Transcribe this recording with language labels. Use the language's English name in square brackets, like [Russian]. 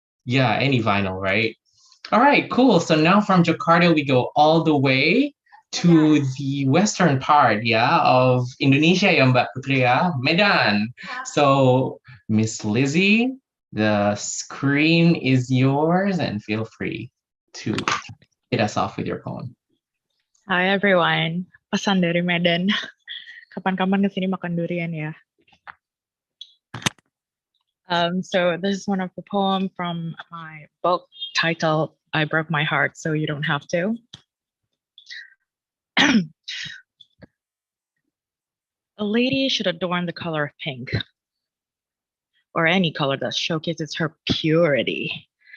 [English] Yeah, any vinyl, right? All right, cool. So now from Jakarta, we go all the way to the western part, yeah, of Indonesia, ya Mbak Putri, ya, Medan. So Miss Lizzie, the screen is yours and feel free to hit us off with your poem. Hi everyone, [Indonesian] pesan dari Medan. Kapan-kapan kesini makan durian ya. [English] So this is one of the poem from my book titled I Broke My Heart So You Don't Have to. A lady should adorn the color of pink, or any color that showcases her purity.